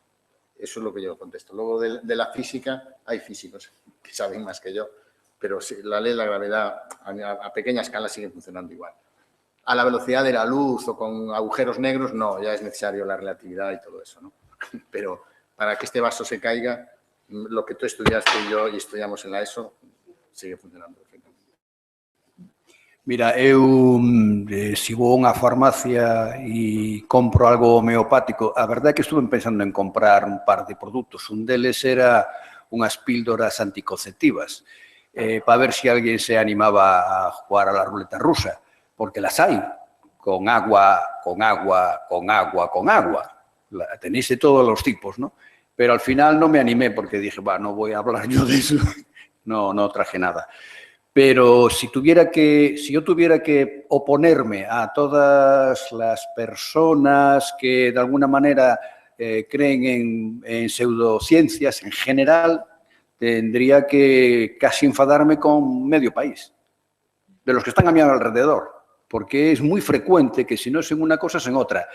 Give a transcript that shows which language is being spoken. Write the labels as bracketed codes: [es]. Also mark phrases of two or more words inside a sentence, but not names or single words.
[es] Eso es lo que yo contesto. Luego de la física, hay físicos que saben más que yo, pero la ley de la gravedad a pequeña escala sigue funcionando igual. A la velocidad de la luz o con agujeros negros, no, ya es necesario la relatividad y todo eso, ¿no? Pero para que este vaso se caiga, lo que tú estudiaste y yo y estudiamos en la ESO, sigue funcionando perfectamente. Mira, [gl] eu se vou a unha farmacia e compro algo homeopático, a verdade é que estuve pensando en comprar un par de produtos. Un deles era unhas píldoras anticonceptivas, para ver se alguén se animaba a [es] jugar a la ruleta rusa, [gl] porque las hai, con agua. [es] Tenéis de todos los tipos, ¿no? Pero al final no me animé porque dije, no voy a hablar yo de eso, no traje nada. Pero si yo tuviera que oponerme a todas las personas que de alguna manera creen en pseudociencias en general, tendría que casi enfadarme con medio país, de los que están a mi alrededor, porque es muy frecuente que si no es en una cosa es en otra.